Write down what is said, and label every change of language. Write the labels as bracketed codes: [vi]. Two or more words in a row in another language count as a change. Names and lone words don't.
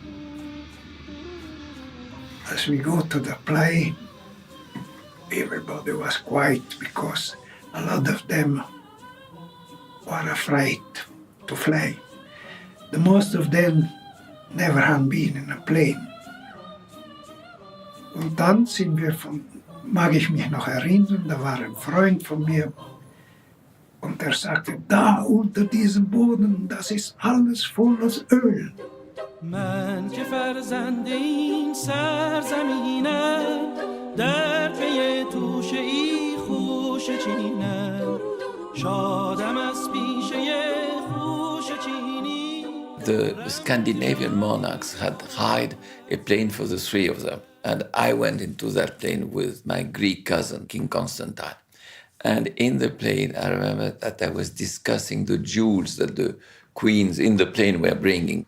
[en] As we go to the play, everybody was quiet because a lot of them were afraid to fly. The most of them never had been in a plane. [de] Und dann sind wir mag ich mich noch erinnern, da war ein Freund von mir und der sagte, da unter diesem Boden, das ist alles voller Öl. [fa] من که فرزند این سرزمینم در پی توشه ای خوش چینم شادم از پیشه خوش چینی. [en] The Scandinavian monarchs had hired a plane for the three of them. And I went into that plane with my Greek cousin, King Constantine. And in the plane, I remember that I was discussing the jewels that the queens in the plane were bringing.